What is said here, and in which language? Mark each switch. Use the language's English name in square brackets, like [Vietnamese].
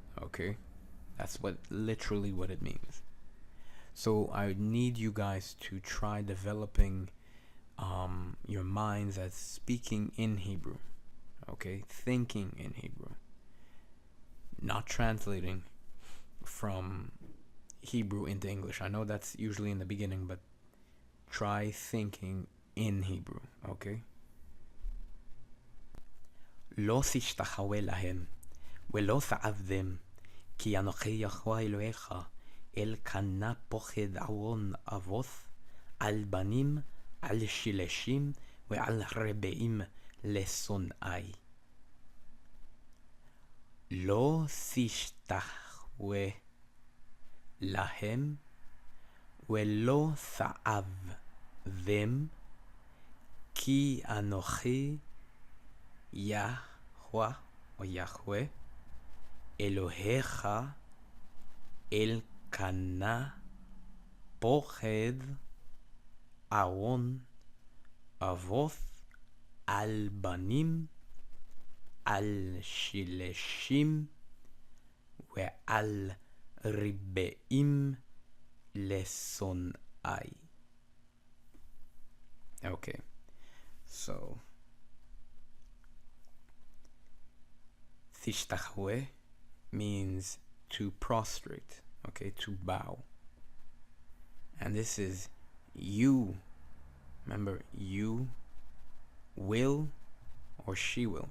[English] Okay, that's literally what it means. So I need you guys to try developing your minds as speaking in Hebrew. Okay, thinking in Hebrew, not translating from Hebrew into English. I know that's usually in the beginning, but try thinking in Hebrew. Okay. [Hebrew] לא תשתחווה להם ולא תעבדם כי אנוכי יהוה אלוהיך אל קנה פוחד עוון אבות על בנים על שלשים ועל רבעים לשונאי. לא תשתחווה להם ולא תעבדם כי אנוכי יהוה או יהוה אלוהיך אל קנה פוחד עוון אבות על בנים על שלשים ועל רבעים לשונאי. [English] Okay, so tishtachwe means to prostrate, okay, to bow. And this is you. Remember, you will or she will.